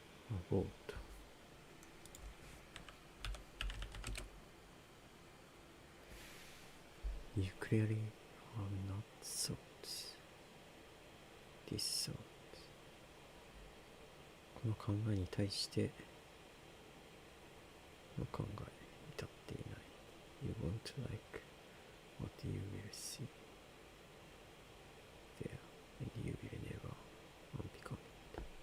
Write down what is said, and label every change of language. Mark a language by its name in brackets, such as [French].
[English] Abort. You clearly have not thought this thought. [Japanese] この考えに対しての考えに至っていない。 [English] You won't like what you will see there, and you will never unbecome it.